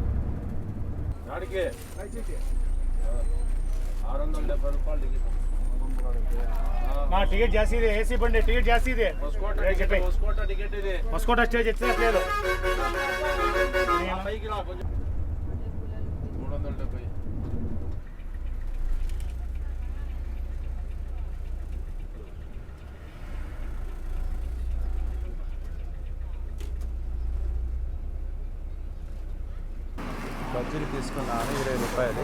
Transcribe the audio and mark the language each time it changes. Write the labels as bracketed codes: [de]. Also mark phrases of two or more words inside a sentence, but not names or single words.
[te] నాడికి 670 రూపాయలు టికెట్. [kn] ಟಿಕೆಟ್ ಜಾಸ್ತಿ ಇದೆ, AC ಬಂಡೆ ಟಿಕೆಟ್ ಜಾಸ್ತಿ ಇದೆ. ಹೊಸಕೋಟ ಟಿಕೆಟ್ ಇದೆ. ಹೊಸಕೋಟ ಸ್ಟೇಜ್ ಎತ್ತలేదు. [te] పైకి రా కొంచెం 370. బజ్జీలు తీసుకున్నాను 20 రూపాయలు.